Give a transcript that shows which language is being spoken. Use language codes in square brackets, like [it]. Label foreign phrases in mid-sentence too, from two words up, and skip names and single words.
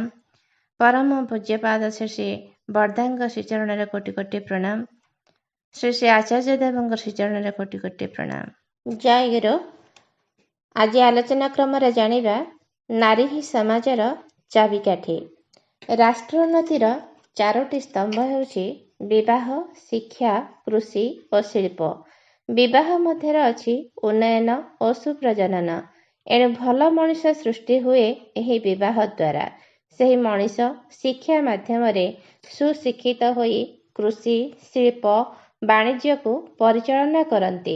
[or] ପରମ ପୂଜ୍ୟପାଦ ଶ୍ରୀ ଶ୍ରୀ ବର୍ଧାଙ୍ଗ ଶ୍ରୀଚରଣ କୋଟି କୋଟି ପ୍ରଣାମ। ଶ୍ରୀ ଶ୍ରୀ ଆଚାର୍ଯ୍ୟ ଦେବ ଶ୍ରୀଚରଣ କୋଟି କୋଟି ପ୍ରଣାମ। ଜୟ ଗୁରୁ। ଆଜି ଆଲୋଚନା କ୍ରମ ଜାଣିବା ନାରୀ ହିଁ ସମାଜର ଚାବିକାଠି। ରାଷ୍ଟ୍ରୋନ୍ନତିର ଚାରୋଟି ସ୍ତମ୍ଭ ହେଉଛି ବିବାହ, ଶିକ୍ଷା, କୃଷି ଓ ଶିଳ୍ପ। ବିବାହ ମଧ୍ୟ ଅଛି ଉନ୍ନୟନ ଓ ସୁପ୍ରଜନନ। ଏଣୁ ଭଲ ମଣିଷ ସୃଷ୍ଟି ହୁଏ ଏହି ବିବାହ ଦ୍ୱାରା। ସହି ମଣିଷ ଶିକ୍ଷା ମାଧ୍ୟମ ସୁଶିକ୍ଷିତ ହୋଇ କୃଷି, ଶିଳ୍ପ, ବାଣିଜ୍ୟ କୁ ପରିଚାଳନା କରନ୍ତି।